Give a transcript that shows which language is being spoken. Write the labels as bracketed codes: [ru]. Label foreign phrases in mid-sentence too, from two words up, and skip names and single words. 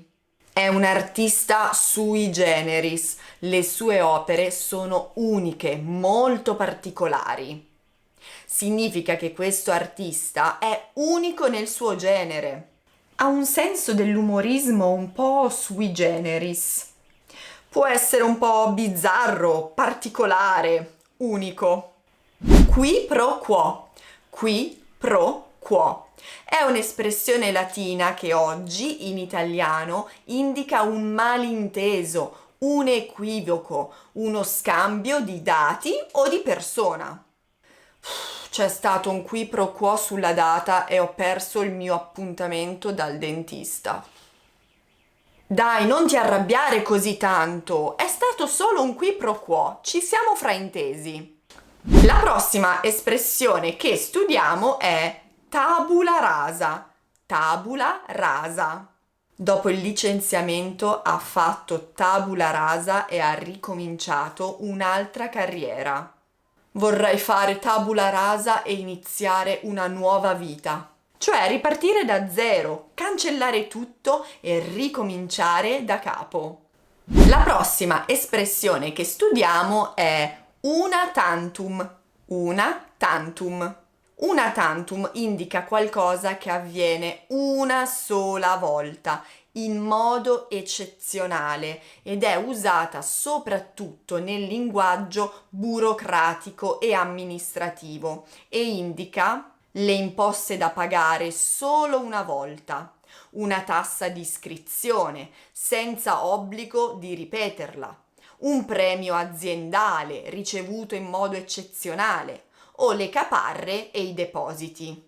[it] È un artista [la] sui generis, [it] le sue opere sono uniche, molto particolari. Significa che questo artista è unico nel suo genere. Ha un senso dell'umorismo un po' [la] sui generis. [it] Può essere un po' bizzarro, particolare, unico. [la] Qui pro quo. Qui pro quo. [it] È un'espressione latina che oggi in italiano indica un malinteso, un equivoco, uno scambio di dati o di persona. C'è stato un [la] qui pro quo [it] sulla data e ho perso il mio appuntamento dal dentista. Dai, non ti arrabbiare così tanto, è stato solo un [la] qui pro quo, [it] ci siamo fraintesi. La prossima espressione che studiamo è [la] tabula rasa. Tabula rasa. [it] Dopo il licenziamento ha fatto [la] tabula rasa [it] e ha ricominciato un'altra carriera. Vorrei fare [la] tabula rasa [it] e iniziare una nuova vita. Cioè ripartire da zero, cancellare tutto e ricominciare da capo. La prossima espressione che studiamo è [la] una tantum. Una tantum. Una tantum [it] indica qualcosa che avviene una sola volta, in modo eccezionale, ed è usata soprattutto nel linguaggio burocratico e amministrativo e indica le imposte da pagare solo una volta, una tassa di iscrizione senza obbligo di ripeterla, un premio aziendale ricevuto in modo eccezionale o le caparre e i depositi.